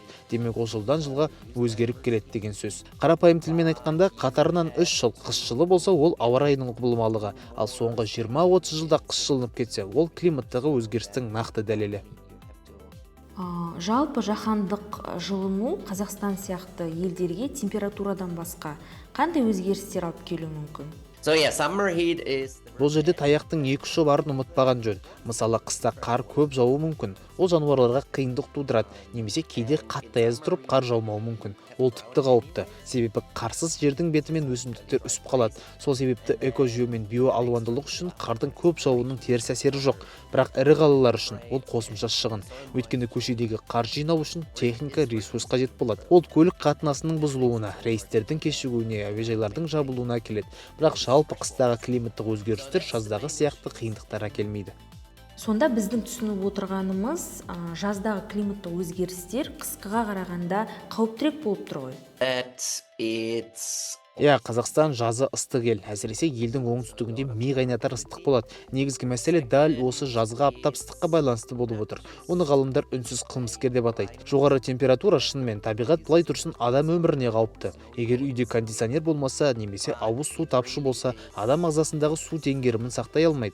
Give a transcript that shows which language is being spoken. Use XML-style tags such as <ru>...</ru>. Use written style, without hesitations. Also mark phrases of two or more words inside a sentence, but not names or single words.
<kk>Демек, ол жылдан жылға өзгеріп келеді деген сөз. Қарапайым тілмен айтқанда, қатарынан 3 жыл қыс жылы болса, ол ауа райының құбылмалығы, ал соңғы 20-30 жылда қыс жылынып кетсе, ол климаттағы өзгерістің нақты дәлелі. Жалпы жаһандық жылыну Қазақстан сияқты елдерге температурадан басқа қандай өзгерістер алып келуі мүмкін?</kk> <en>So yeah, summer heat is.</en> <kk>Бұл жерде таяқтың екі ұшы барын ұмытпаған жөн. Мысалы, қыста қар көп жауы мүмкін. Ол жануарларға қиындық тудырады, немесе кейде қатты аяз тұрып қар жаумауы мүмкін. Ол тіпті қауіпті. Себебі қарсыз жердің бетімен өсімдіктер үсіп қалады. Сол себепті экожүйе мен биоалуандылық үшін қардың көп жауының теріс әсері жоқ. Бірақ ірі қалалар үшін ол қосымша шығын. Өйткені көшедегі қар жинау үшін техника, ресурс қажет болады. Ол көлік қатынасының бұзылуына, рейстердің кешігуіне, әуежайлардың жабылуына әкеледі. Бірақ жалпы қыстағы климаттық өзгерістер жаздағы сияқты қиындықтар әкелмейді. Сонда біздің түсініп отырғанымыз, жаздағы климаттық өзгерістер қысқыға қарағанда қауіптірек болып тұр ғой.</kk> <en>That it's.</en> <kk>Қазақстан жазы ыстық ел, әсіресе елдің оңтүстігінде ми қайнатар ыстық болады. Негізгі мәселе дәл осы жазғы аптап ыстыққа байланысты болып отыр. Оны ғалымдар үнсіз қылмыскер деп атайды. Жоғары температура шынымен табиғат былай тұрсын адам өміріне қауіпті. Егер үйде кондиционер болмаса, немесе ауыз су тапшы болса, адам ағзасындағы су тенгерімін сақтай алмайды.</kk>